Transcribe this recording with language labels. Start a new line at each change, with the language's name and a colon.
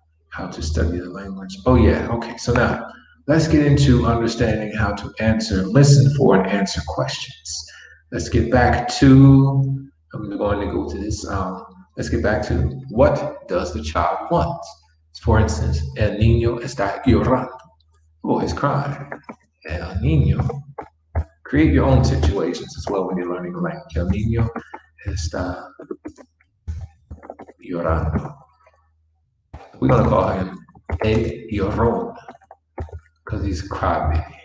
English: How to study the language. Oh yeah, okay. So now let's get into understanding how to listen for and answer questions. Let's get back to, I'm going to go to this, let's get back to what does the child want? For instance,
Spanish: el niño está llorando.
English: The boy is crying.
Spanish: El niño.
English: Create your own situations as well when you're learning the language.
Spanish: El niño está llorando.
English: We're going to call him El Llorón because he's a crybaby.